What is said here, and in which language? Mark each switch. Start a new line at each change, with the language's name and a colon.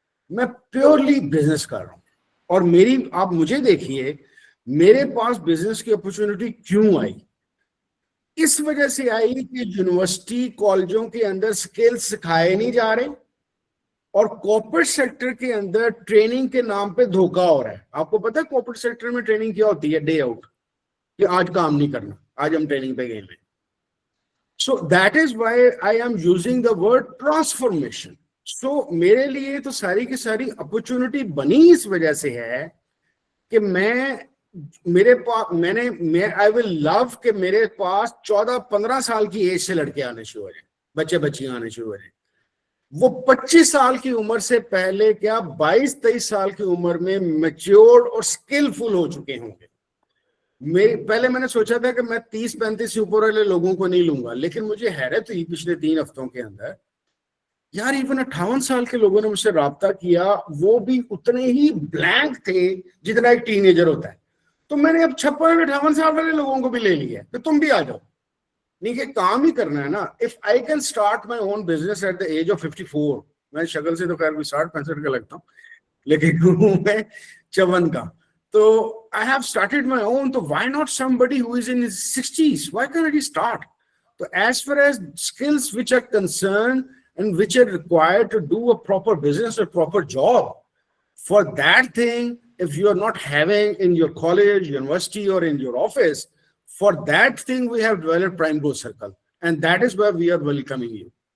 Urdu: میں purely business کر رہا ہوں. اور آپ مجھے دیکھیے، میرے پاس بزنس کی اپرچونٹی کیوں آئی؟ اس وجہ سے آئی کہ یونیورسٹی کالجوں کے اندر سکل سکھائے نہیں جا رہے اور کارپوریٹ سیکٹر کے اندر ٹریننگ کے نام پہ دھوکہ ہو رہا ہے. آپ کو پتا ہے کارپوریٹ سیکٹر میں ٹریننگ کیا ہوتی ہے؟ Day out. کہ آج کام نہیں کرنا, آج ہم ٹریننگ پہ گئے ہیں.
English: So that is why I am using the word transformation.
Urdu: So میرے لیے تو ساری کی ساری اپرچونٹی بنی اس وجہ سے ہے کہ میرے پاس
English: I will love
Urdu: کہ میرے پاس 14-15 سال کی ایج سے لڑکے آنے شروع ہو جائیں, بچے بچیاں آنے شروع ہو جائیں. وہ 25 سال کی عمر سے پہلے کیا 22-23 سال کی عمر میں میچیورڈ اور سکلفل ہو چکے ہوں گے. پہلے میں نے سوچا تھا کہ میں 30-35 سے اوپر والے لوگوں کو نہیں لوں گا, لیکن مجھے حیرت ہوئی پچھلے 3 ہفتوں کے اندر, یار ایون 58 سال کے لوگوں نے مجھ سے رابطہ کیا, وہ بھی اتنے ہی بلینک تھے جتنا ایک ٹین ایجر ہوتا ہے. تو میں نے اب 56-58 سال والے لوگوں کو بھی لے لیا کہ تم بھی آ جاؤ, نہیں کہ کام ہی کرنا ہے نا.
English: If I can start my own business at the age of 54,
Urdu: میں شکل سے تو خیر 60-65 کا لگتا ہوں, لیکن ہوں میں 54 کا.
English: تو I have started my own, so why not somebody who is in his 60s? Why can't he start? So as far as skills which are concerned and which are required to do a proper business or proper job, for that thing, if you are not having in your college, university or in your office, for that thing we have developed Prime Growth Circle, and that is where we are welcoming you.